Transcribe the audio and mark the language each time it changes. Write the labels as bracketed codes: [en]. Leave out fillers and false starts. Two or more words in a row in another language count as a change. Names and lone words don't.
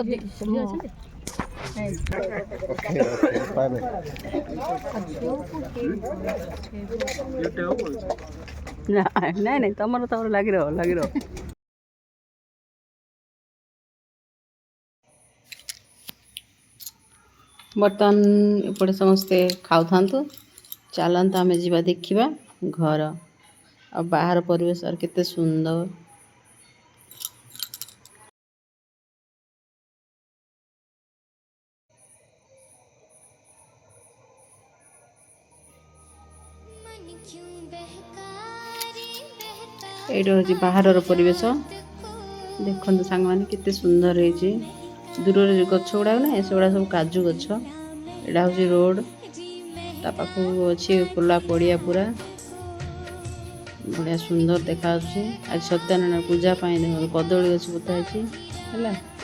[or] ନାଇଁ ନାଇଁ ତମର ଲାଗି ରହ ବର୍ତ୍ତମାନ ଏପଟେ ସମସ୍ତେ ଖାଉଥାନ୍ତୁ ଚାଲନ୍ତୁ ଆମେ ଯିବା ଦେଖିବା ଘର ଆଉ ବାହାର ପରିବେଶ କେତେ ସୁନ୍ଦର [hi] मन क्यों बहका रे बहका [or] ଏଇଟା ହେଉଛି ବାହାରର ପରିବେଶ ଦେଖନ୍ତୁ ସାଙ୍ଗମାନେ କେତେ ସୁନ୍ଦର ହେଇଛି ଦୂରରେ ଯେଉଁ ଗଛ ଗୁଡ଼ାକ ନାହିଁ ସେଗୁଡ଼ା ସବୁ କାଜୁ ଗଛ ଏଇଟା ହେଉଛି ରୋଡ଼ ତା ପାଖକୁ ଅଛି ଖୋଲା ପଡ଼ିଆ ପୁରା ବଢ଼ିଆ ସୁନ୍ଦର ଦେଖାଯାଉଛି ଆଜି ସତ୍ୟନାରାୟଣ ପୂଜା ପାଇଁ ଦେଖନ୍ତୁ କଦଳୀ ଗଛ ପୋତା ହେଇଛି ହେଲା